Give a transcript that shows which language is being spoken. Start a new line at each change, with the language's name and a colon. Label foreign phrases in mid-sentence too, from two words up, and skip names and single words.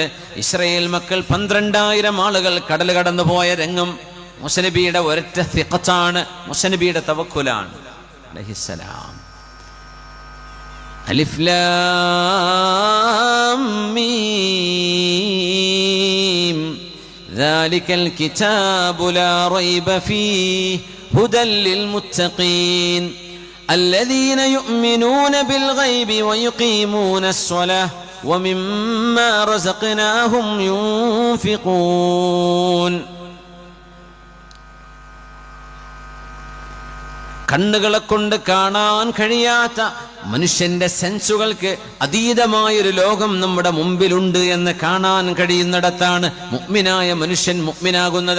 Malayalam: ഇസ്രായേൽ മക്കൾ 12,000 ആളുകൾ കടൽ കടന്നുപോയ രംഗം മൂസ നബിയുടെ ഒരൊറ്റ സിഖത്താണ്, മൂസ നബിയുടെ തവക്കുലാണ് അലൈഹിസ്സലാം.
Arabic: ألف لام ميم ذلك الكتاب لا ريب فيه هدى للمتقين الذين يؤمنون بالغيب ويقيمون الصلاة ومما رزقناهم ينفقون.
Malayalam: കണ്ണുകളെ കൊണ്ട് കാണാൻ കഴിയാത്ത മനുഷ്യന്റെ സെൻസുകൾക്ക് അതീതമായൊരു ലോകം നമ്മുടെ മുമ്പിലുണ്ട് എന്ന് കാണാൻ കഴിയുന്നിടത്താണ് മുഅ്മിനായ മനുഷ്യൻ മുഅ്മിനാകുന്നത്.